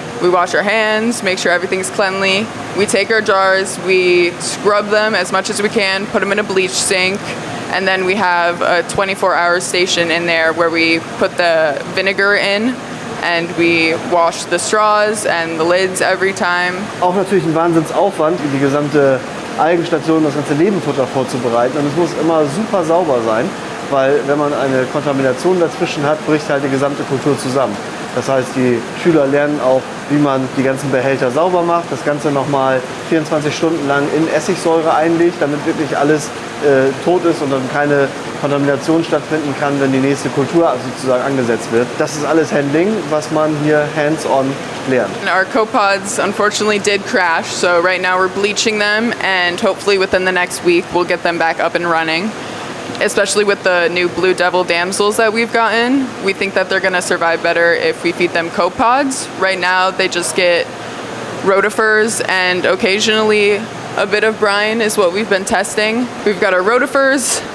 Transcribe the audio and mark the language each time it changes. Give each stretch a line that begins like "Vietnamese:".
English: We wash our hands, make sure everything's cleanly. We take our jars, we scrub them as much as we can, put them in a bleach sink, and then we have a 24-hour station in there where we put the vinegar in, and we wash the straws and the lids every time.
German: Auch natürlich ein Wahnsinnsaufwand, die gesamte Algenstation, das ganze Nebenfutter vorzubereiten. Und es muss immer super sauber sein, weil wenn man eine Kontamination dazwischen hat, bricht halt die gesamte Kultur zusammen. Das heißt, die Schüler lernen auch, wie man die ganzen Behälter sauber macht, das Ganze nochmal 24 Stunden lang in Essigsäure einlegt, damit wirklich alles tot ist und dann keine Kontamination stattfinden kann, wenn die nächste Kultur sozusagen angesetzt wird. Das ist alles Handling, was man hier hands-on lernt.
English: Our copods unfortunately did crash, so right now we're bleaching them, and hopefully within the next week we'll get them back up and running. Especially with the new blue devil damsels that we've gotten, we think that they're gonna survive better if we feed them copods. Right now they just get rotifers, and occasionally a bit of brine is what we've been testing. We've got our rotifers,